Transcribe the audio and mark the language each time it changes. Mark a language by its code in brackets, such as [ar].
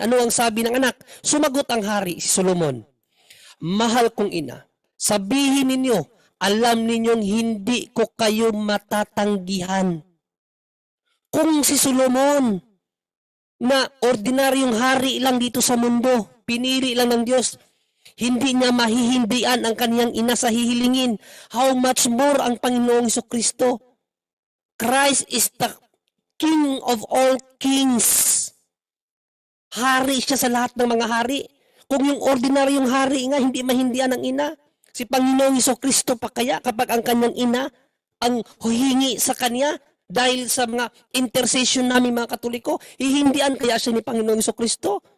[tl] Ano ang sabi ng anak? Sumagot ang hari, si Solomon. Mahal kong ina, sabihin ninyo, alam ninyong hindi ko kayo matatanggihan. Kung si Solomon, na ordinaryong hari lang dito sa mundo, pinili lang ng Diyos, hindi niya mahihindian ang kaniyang ina sa hihilingin. [en] How much more [tl] ang Panginoong Jesucristo? [en] Christ is the King of all kings. [tl] Hari siya sa lahat ng mga hari. Kung yung ordinaryong hari nga, hindi mahindian ng ina, si Panginoong Jesucristo pa kaya kapag ang kanyang ina ang huhingi sa kanya, dahil sa mga intercession namin mga Katoliko, hihindian kaya siya ni Panginoong Jesucristo?